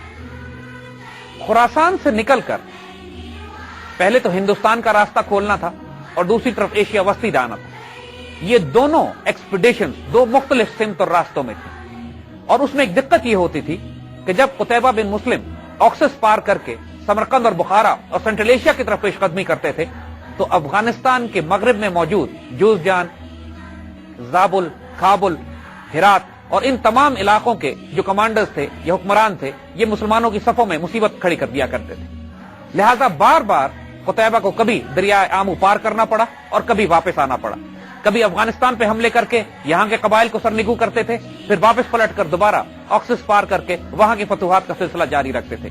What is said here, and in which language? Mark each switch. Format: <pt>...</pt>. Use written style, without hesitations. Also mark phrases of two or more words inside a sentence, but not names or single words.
<ur>خراسان سے نکل کر پہلے تو ہندوستان کا راستہ کھولنا تھا اور دوسری طرف ایشیا وسطی جانا تھا۔ یہ دونوں ایکسپیڈیشنز دو مختلف سمت اور راستوں میں تھی، اور اس میں ایک دقت یہ ہوتی تھی کہ جب قتیبہ بن مسلم آکسس پار کر کے سمرقند اور بخارا اور سینٹرل ایشیا کی طرف پیش قدمی کرتے تھے تو افغانستان کے مغرب میں موجود جوزجان، زابل، کابل، ہرات اور ان تمام علاقوں کے جو کمانڈرز تھے یا حکمران تھے، یہ مسلمانوں کی صفوں میں مصیبت کھڑی کر دیا کرتے تھے۔ لہذا بار بار قتیبہ کو کبھی دریائے آمو پار کرنا پڑا اور کبھی واپس آنا پڑا۔ کبھی افغانستان پہ حملے کر کے یہاں کے قبائل کو سرنگو کرتے تھے، پھر واپس پلٹ کر دوبارہ آکسس پار کر کے وہاں کی فتوحات کا سلسلہ جاری رکھتے تھے۔</ur>